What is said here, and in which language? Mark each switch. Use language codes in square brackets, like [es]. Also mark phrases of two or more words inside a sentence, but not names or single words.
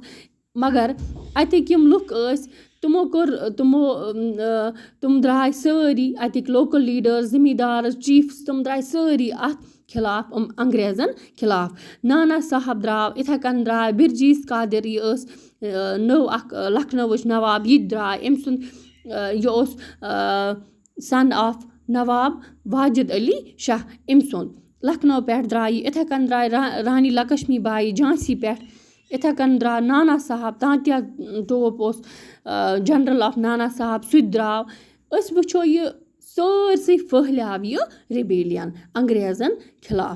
[ks] مگر اَتِکۍ یِم لُکھ ٲسۍ تِم درٛاے سٲری اَتِکۍ [en] local leader [ks] زٔمیٖندارٕز چیٖفٕس تِم درٛاے سٲری اَتھ خلاف انٛگریزَن خلاف. نانا صاحب درٛاو. یِتھَے کٔنۍ درٛاے بِرجیٖس قادِر. یہِ ٲس نٔو اَکھ لکھنوٕچ نواب. یہِ تہِ درٛاے. أمۍ سُنٛد یہِ اوس [en] son of [ks] نواب واجِد علی شاہ أمۍ سُنٛد. لکھنو پٮ۪ٹھ درٛاے یہِ. یِتھَے کٔنۍ درٛاے رانی لکشمی بائی جھانسی پٮ۪ٹھ. یِتھَے کٔنۍ درٛاو نانا صاحب تانتیا ٹوپ اوس [en] general of [ks] نانا صاحب سُہ تہِ درٛاو. أسۍ وٕچھو یہِ سٲرسٕے پھٔہلیٛاو یہِ رِبیلیَن انٛگریزَن خلاف.